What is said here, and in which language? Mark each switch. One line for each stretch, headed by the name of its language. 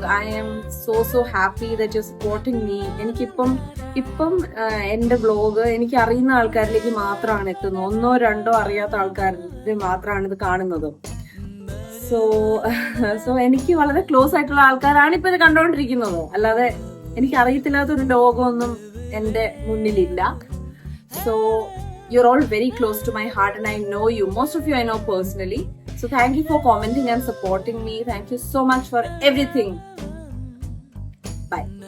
English: I am so happy that you're supporting me.
Malayalam: എനിക്കിപ്പം എന്റെ vlog എനിക്ക് അറിയുന്ന ആൾക്കാരിലേക്ക് മാത്രമാണ് എത്തുന്നത്. 1 or 2 അറിയാത്ത ആൾക്കാരിൽ മാത്രമാണ് ഇത് കാണുന്നത്. സോ എനിക്ക് വളരെ ക്ലോസ് ആയിട്ടുള്ള ആൾക്കാരാണ് ഇപ്പൊ ഇത് കണ്ടുകൊണ്ടിരിക്കുന്നത്. അല്ലാതെ എനിക്ക് അറിയത്തില്ലാത്തൊരു ലോകമൊന്നും എന്റെ മുന്നിലില്ല.
English: So you're all very close to my heart and I know you. Most of you I know personally. So thank you for commenting and supporting me. Thank you so much for everything. Bye.